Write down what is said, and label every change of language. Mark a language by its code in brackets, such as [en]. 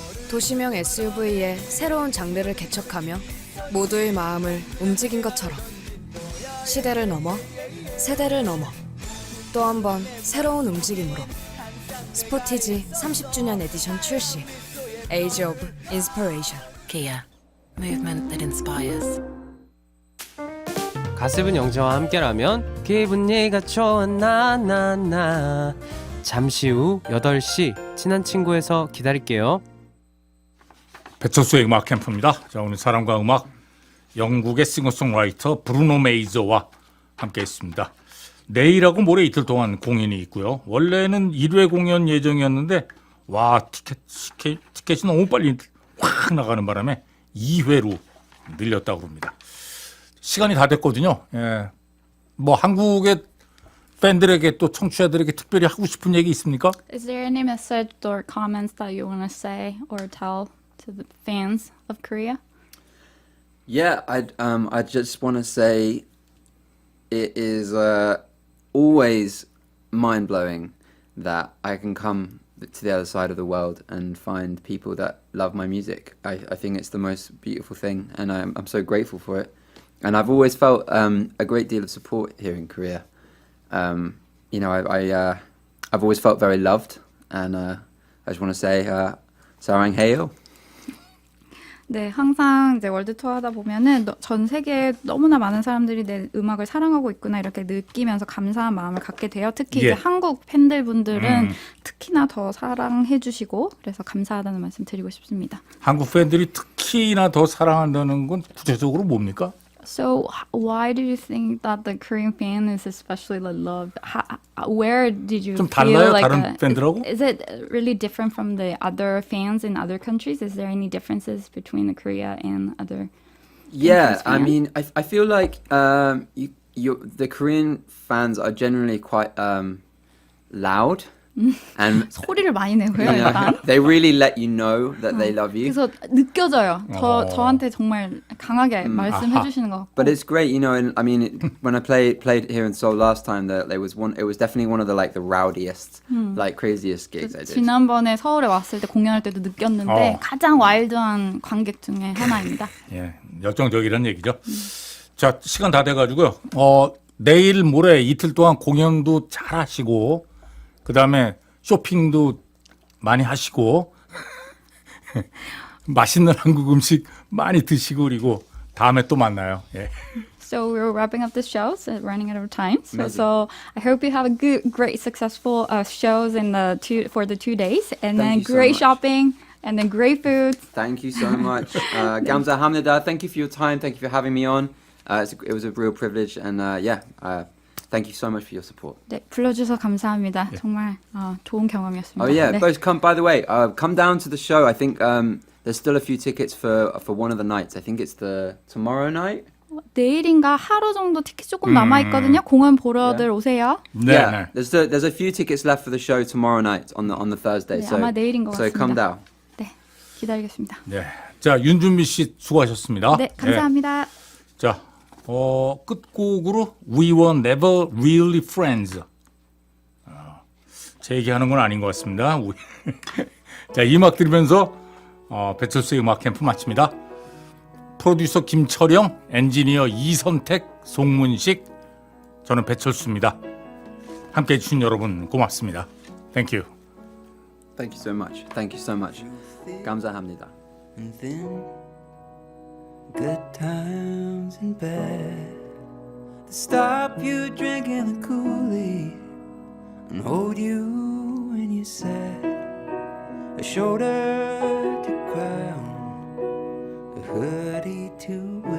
[ko] 도시명 SUV의 새로운 장르를 개척하며 모두의 마음을 움직인 것처럼 시대를 넘어 세대를 넘어 또 한 번 새로운 움직임으로 스포티지 30주년 에디션 출시. [en] Age of Inspiration. Kia. Movement that inspires. [ko] 가습은 영재와 함께라면 기분 네가 좋아 나나나. 잠시 후 8시 친한 친구에서 기다릴게요. 배철수의 음악 캠프입니다. 자, 오늘 사람과 음악 영국의 싱어송라이터 브루노 메이저와 함께했습니다. 내일하고 모레 이틀 동안 공연이 있고요. 원래는 1회 공연 예정이었는데 와 티켓이 너무 빨리 확 나가는 바람에 2회로 늘렸다고 합니다. 시간이 다 됐거든요. 예. 뭐 한국의 팬들에게 또 청취자들에게 특별히 하고 싶은 얘기 있습니까? [en] Is there any message or comments that you want to say or tell to the fans of Korea? Yeah, I just want to say it is always mind-blowing that I can come to the other side of the world and find people that love my music. I think it's the most beautiful thing, and I'm so grateful for it. And I've always felt a great deal of support here in Korea. You know, I've always felt very loved, and I just want to say [ko] 사랑해요. 네, 항상 이제 월드 투어 하다 보면은 전 세계에 너무나 많은 사람들이 내 음악을 사랑하고 있구나 이렇게 느끼면서 감사한 마음을 갖게 돼요. 특히 이제 한국 팬들분들은 특히나 더 사랑해 주시고 그래서 감사하다는 말씀 드리고 싶습니다. 한국 팬들이 특히나 더 사랑한다는 건 구체적으로 뭡니까? [en] So why do you think that the Korean fan is especially loved? Where did you [ko] 좀 [en] feel [ko] 달라요, [en] like [ko] 다른 팬들하고? [en] Is it really different from the other fans in other countries? Is there any differences between Korea and other? Yeah, I mean, I feel like the Korean fans are generally quite loud. And [ko] 소리를 많이 내고요, 일단. [en] they really let you know that they love you. [ko] 그래서 느껴져요. 저한테 정말 강하게 말씀해 주시는 것 같고. [en] But it's great, you know. And I mean, when I played here in Seoul last time, it was definitely one of the rowdiest, craziest gigs I did. [ko] 지난번에 서울에 왔을 때 공연할 때도 느꼈는데 가장 와일드한 관객 중에 하나입니다. 예, 열정적이라는 얘기죠. 자, 시간 다 돼가지고요. 내일 모레 이틀 동안 공연도 잘 하시고. 그 다음에 쇼핑도 많이 하시고 맛있는 한국 음식 많이 드시고 그리고 다음에 또 만나요. 예. [en] So we're wrapping up the show, so running out of time. So I hope you have a great, successful shows for the 2 days, and then great shopping, and then great food. Thank you so much. [ko] 감사합니다. [en] Thank you for your time. Thank you for having me on. It was a real privilege, and thank you so much for your support. [ko] 네, 불러주셔서 감사합니다. 정말 좋은 경험이었습니다. [en] Oh yeah, [ko] 네. [en] both by the way, come down to the show. I think there's still a few tickets for one of the nights. I think it's the tomorrow night. [ko] 내일인가 하루 정도 티켓 조금 남아 있거든요. 공연 보러들 오세요. 네. [en] Yeah, there's a few tickets left for the show tomorrow night on the Thursday. [ko] 네, 아마 내일인 것 [en] so [ko] 같습니다. [en] come down. [ko] 네, 기다리겠습니다. 네. 자, 윤준미 씨 수고하셨습니다. 네, 감사합니다. 네. 자, 끝곡으로 We Were Never Really Friends. 제 얘기하는 건 아닌 것 같습니다. 자, 이 음악 들으면서 배철수의 음악 캠프 마칩니다. 프로듀서 김철영, 엔지니어 이선택, 송문식, 저는 배철수입니다. 함께해 주신 여러분 고맙습니다. [en] Thank you. Thank you so much. Thank you so much. [ko] 감사합니다. [en] And then good times in bed to stop you drinking the Kool-Aid and hold you when you said a shoulder to cry on, a hoodie to